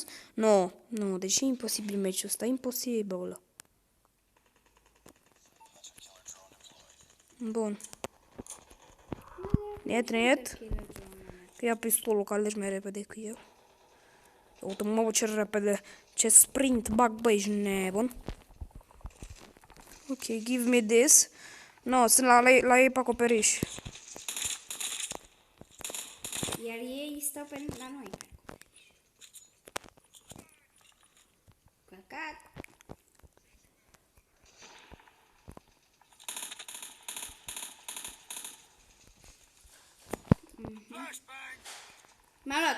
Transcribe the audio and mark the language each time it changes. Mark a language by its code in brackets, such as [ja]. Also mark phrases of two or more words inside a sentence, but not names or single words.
[ro] Nu, deci e imposibil meciul ăsta, imposibil. Bun. Net. Că ia pistolul, că alegi mai repede decât eu. Uite, mă, ce repede. Ce sprint bag, băi, ești nebun. [en] Ok, give me this. [ro] No, sunt la ei pe acoperiș. Iar ei stau pe la noi. Căcat. M-a luat.